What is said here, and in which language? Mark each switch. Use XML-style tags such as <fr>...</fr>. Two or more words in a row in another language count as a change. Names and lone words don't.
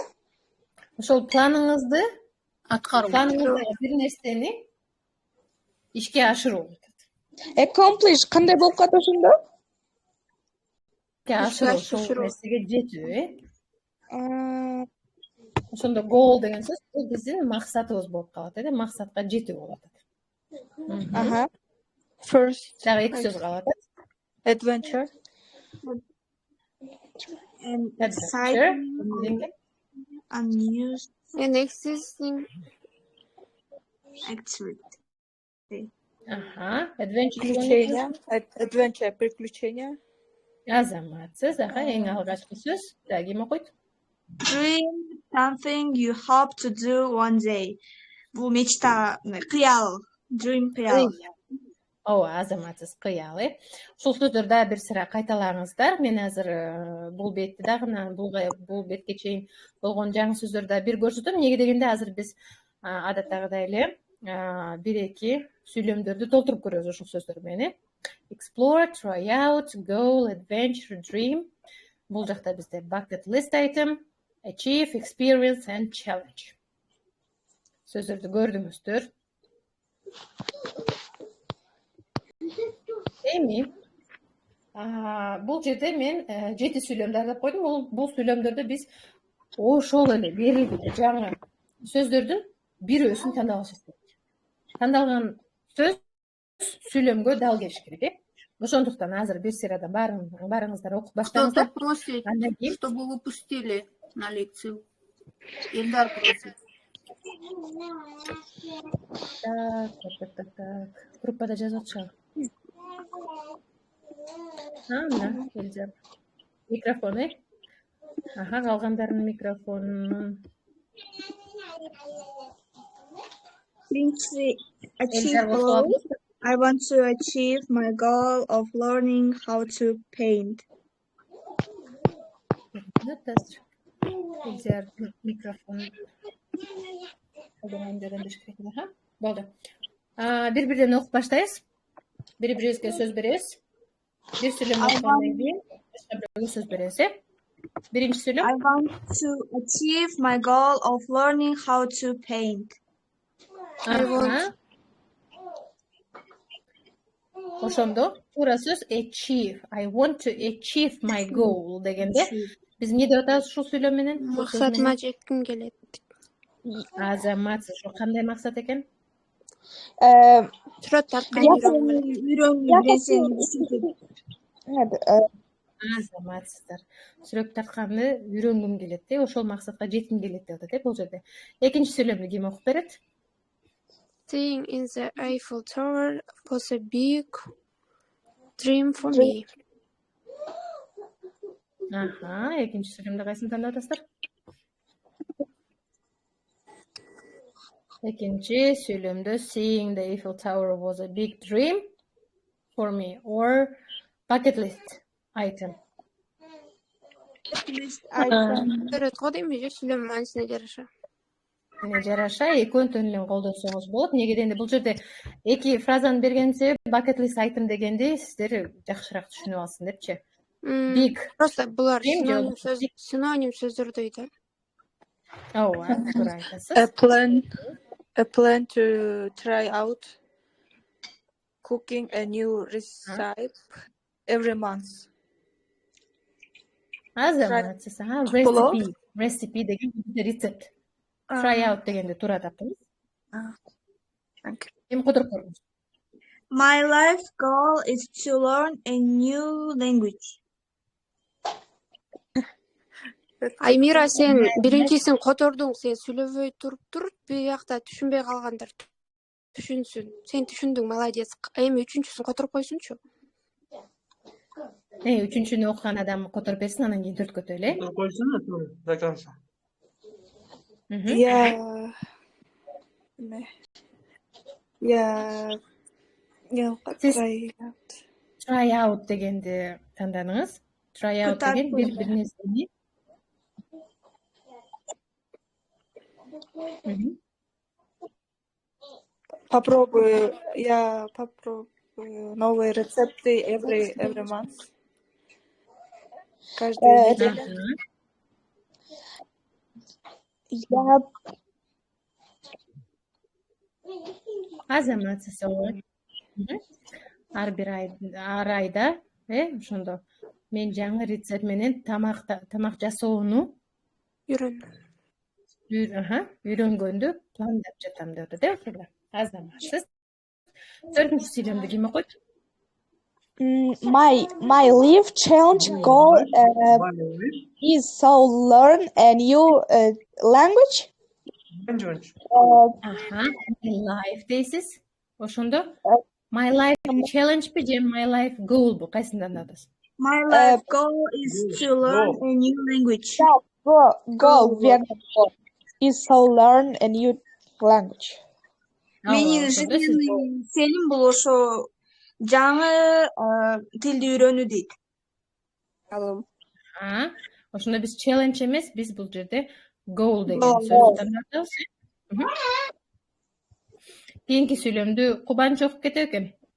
<ky>Ошол планыңызды Аткаруу. бир нерсени ишке ашыруу. Accomplish кандай болуп калат ошондо? Ошол нерсеге жетүү, Ошондо goal деген сөз бул биздин максатыбыз болуп калат, максатка жетүү болуп атат.</ky> <en>First.</en> <ky>Дагы эки сөз калат.</ky> <en>Adventure. Adventure. Unused And next is activity. Adventure,</en> <ru>приключения.</ru> <ky>Азаматсыз, эң алгачкы сөз. Ким окуйт?</ky> <en>Dream something you hope to do one day.</en> <ky>Бул мечта, кыял. Dream кыял. Ооба, азаматсыз кыял, Ушул сөздөрдү дагы бир сыра кайталаңыздар. Мен азыр бул бетти дагы бул бетке чейин болгон жаңы сөздөрдү да бир көрсөтөм. Эмнеге дегенде азыр биз адаттагыдай эле бир-эки сүйлөмдөрдү толтуруп көрөбүз ушул сөздөр менен. Explore, try out, goal, adventure, dream. Бул жакта бизде</ky> <en>bucket list item, achieve, experience and challenge.</en> <ky>Сөздөрдү көрдүңүздөр. Эми бул жерде мен 7 сүйлөмдөр деп койдум. Бул сүйлөмдөрдө биз ошол эле берилген жаңы сөздөрдүн бирөөсүн тандабашыбыз керек. Тандалган сөз сүйлөмгө дал келиш керек, Ошондуктан азыр бир сырадан барыңыздар окуп баштаңыздар.</ky> <ru>Кто-то просит, чтобы вы пустили на лекцию. Эльдар просит. Так.</ru> <ky>Группада жазып атышабы? Мына, Эльдар. Микрофон, калгандарынын микрофонун.</ky> <en>I want to achieve my goal of learning how to paint.</en> <ky>Микрофон. Болду. Бири-бирден окуп баштайбыз. Бири-бирибизге сөз беребиз. Бир сүйлөм окугандан кийин башка бирөөгө сөз беребиз, Биринчи сүйлөм.</ky> <en>I want to achieve my goal of learning how to paint.</en> <ky>Ошондо туура сөз achieve.</ky> <en>I want to achieve my goal</en> <ky>дегенде биз эмне деп атабыз ушул сүйлөм менен? Максатыма жетким келет. Азаматсыз, ошо кандай максат экен? Сүрөт тарткан Азаматсыздар. Сүрөт тартканды үйрөнгүм келет, ошол максатка жетким келет деп атат, бул жерде. Экинчи сүйлөмдү ким окуп берет?</ky> <en>Staying in the Eiffel Tower was a big dream for me.</en> <ky>Экинчи сүйлөмдө кайсыны тандап атасыздар? Экинчи сүйлөмдө</ky> <en>seeing the Eiffel Tower was a big dream for me or bucket list item.</en> <ky>Көрөт го дейм же сүйлөм маанисине жараша. Жараша экөөнүн эле колдонсоңуз болот. Неге дегенде бул жерде эки фразаны берген себеп</ky> <en>bucket list item</en> <ky>дегенди сиздер жакшыраак түшүнүп алсын депчи.</ky> <en>Big.</en> <ky>Просто булар синоним сөздөр дейт. Ооба, туура айтасыз.</ky> <en>A plan to try out cooking a new recipe every month.</en> <ky>Азаматсыз. Recipe деген рецепт.</ky> <en>Try out</en> <ky>дегенде туура таптыңыз. Эми кодуруп көрүңүз.</ky> <en>My life goal is to learn a new language.</en> <ky>Аймира, сен биринчисин котордуң, сен сүйлөбөй туруп, биякта түшүнбөй калгандар түшүнсүн. Сен түшүндүң, молодец. Эми үчүнчүсүн которуп койсунчу. Үчүнчүнү окуган адам которуп берсин, анан кийин төрткө эле.</ky> <ru>Койсун до конца.</ru> <en>Try out</en> <ky>дегенди тандадыңыз.</ky> <en>Try out</en> <ky>деген бир нерсени.</ky> <ru>Попробую новые рецепты</ru> <en>every month.</en> <ru>Каждую неделю.</ru> <ky>Азаматсыз ар айда, ошондо мен жаңы рецепт менен тамак жасоону үйрөнгөндү пландап жатам деп атат, ошондо. Азаматсыз. Төртүнчү сүйлөмдү ким окуйт?</ky> <en>My life challenge goal is to learn a new language. My life дейсиz.</en> <ky>Ошондо</ky> <en>my life challenge</en> <ky>же</ky> <en>my life goal</en> <ky>бу кайсындан атасыз?</ky> <en>My life goal is to learn a new language. Goal is to learn a new language.</en> <ky>Менин сенин бул ошо жаңы тилди үйрөнүү дейт. Ошондо биз challenge эмес, биз бул жерде goal деген сөздү тандадык. Кийинки сүйлөмдү Кубанч окуп кетет экен.</ky>